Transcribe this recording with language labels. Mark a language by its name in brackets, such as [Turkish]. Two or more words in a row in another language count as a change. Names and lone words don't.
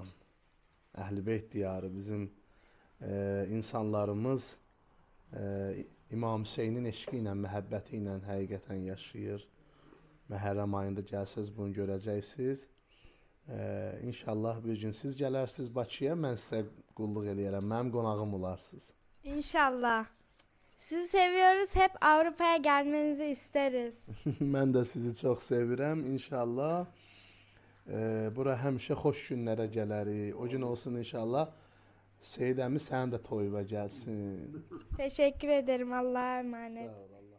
[Azerbaijani] Əhl-i Beyt diyarı bizim insanlarımız İmam Hüseynin eşqi ilə, məhəbbəti ilə həqiqətən yaşayır. Məhərrəm ayında gəlsəz bunu görəcəksiniz. İnşallah bir gün siz gələrsiniz Bakıya, mən sizə qulluq eləyərəm, mənim qonağım olarsınız. İnşallah. [Turkish] Sizi seviyoruz, hep Avrupa'ya gelmenizi isteriz. [Azerbaijani] Mən də sizi çox sevirəm, inşallah. Bura həmişə xoş günlərə gələrik. O gün olsun inşallah. Seyid əmi sənin də toyuna gəlsin. [Turkish] Teşekkür ederim. Allah'a emanet. [Azerbaijani] Sağ ol.